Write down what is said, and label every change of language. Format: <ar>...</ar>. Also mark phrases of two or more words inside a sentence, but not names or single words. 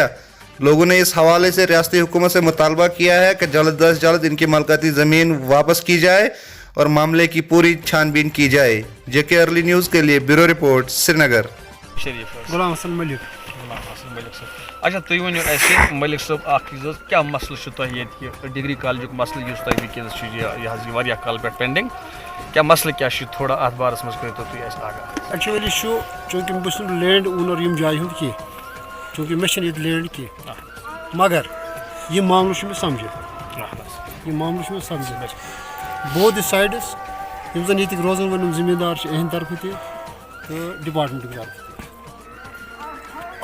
<ur>لوگوں نے اس حوالے سے ریاستی حکومت سے مطالبہ کیا ہے کہ جلد از جلد ان کی ملکیتی زمین واپس کی جائے اور معاملے کی پوری چھان بین کی جائے۔ جبکہ ارلی نیوز کے لیے بیورو رپورٹ سری نگر۔ غلام حسن ملک۔</ur> <ks>اچھا تُہۍ ؤنِو اَسہِ ملک صٲب اکھ چیٖز حظ، کیٛاہ مسلہٕ چھُ تۄہہِ ییٚتہِ یہِ ڈگری کالجُک مسلہٕ یُس تۄہہِ وٕنکٮ۪نس چھُ یہِ حظ یہِ واریاہ کال پٮ۪ٹھ پینڈِنگ، کیٛاہ مسلہٕ کیٛاہ چھُ تھوڑا اَتھ بارس منٛز کٔرۍتو تُہۍ اَسہِ آگاہ۔ ایکچولی چھُ چوٗنٛکہِ بہٕ چھُس نہٕ</ks> <en>land owner</en> <ks>یِم جایہِ ہُنٛد کینٛہہ، چوٗنٛکہِ مےٚ چھِنہٕ ییٚتہِ لینڈ کینٛہہ، مگر یہِ معاملہٕ چھُ مےٚ سمجھِتھ، یہِ معاملہٕ چھُ مےٚ سمجھِتھ</ks> <en>both the sides</en> <ks>یِم زن ییٚتِکۍ روزن وٲلۍ یِم زٔمیٖندار چھِ یِہنٛدِ طرفہٕ تہِ تہٕ ڈپارٹمنٹُک طرفہٕ تہِ۔</ks>